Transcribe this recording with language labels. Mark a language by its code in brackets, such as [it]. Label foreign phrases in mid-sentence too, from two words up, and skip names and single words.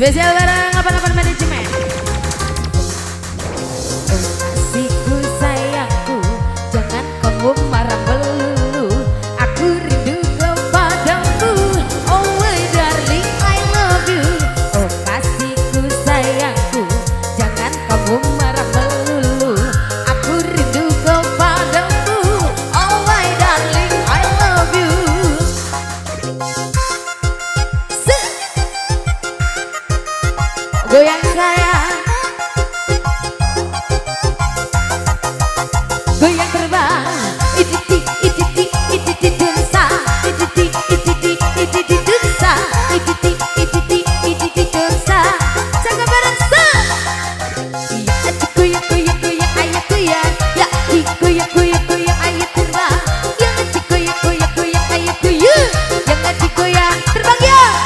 [id] Spesial bareng 88 manajemen. Kasihku sayangku, jangan kamu marah melulu. Aku rindu kepadamu. [en] Oh my darling, I love you. [id] Oh kasihku sayangku, jangan kamu marah melulu. Aku rindu kepadamu. [en] Oh my darling, I love you. [id] Goyang sayang, goyang terbang, ititi ititi ititi dansa, ititi ititi ititi dansa, ititi ititi ititi dansa. Jaga bareng sa. Ya goyang goyang goyang ayo goyang, ya goyang goyang goyang ayo terbang, yang goyang goyang goyang ayo goyang, yang goyang terbang ya.